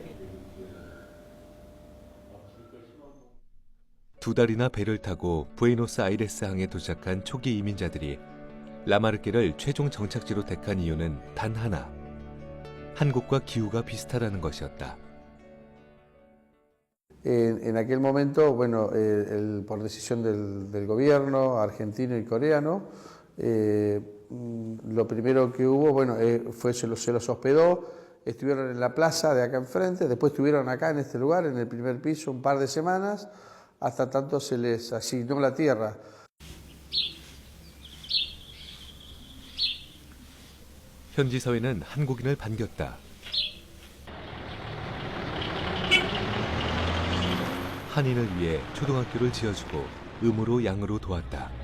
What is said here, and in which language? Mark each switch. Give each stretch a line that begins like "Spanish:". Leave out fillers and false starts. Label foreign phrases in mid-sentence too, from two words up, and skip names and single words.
Korean: 두 달이나 배를 타고 부에노스아이레스 항에 도착한 초기 이민자들이 라마르케를 최종 정착지로 택한 이유는 단 하나. 한국과 기후가 비슷하다는 것이었다.
Spanish: En aquel momento, bueno, por decisión del gobierno argentino y coreano, lo primero que hubo, bueno, se los hospedó, estuvieron en la plaza de acá enfrente, después estuvieron acá en este lugar, en el primer piso, un par de semanas, hasta tanto se les asignó la tierra.
Korean: 현지 사회는 한국인을 반겼다. 한인을 위해 초등학교를 지어주고 음으로 양으로 도왔다.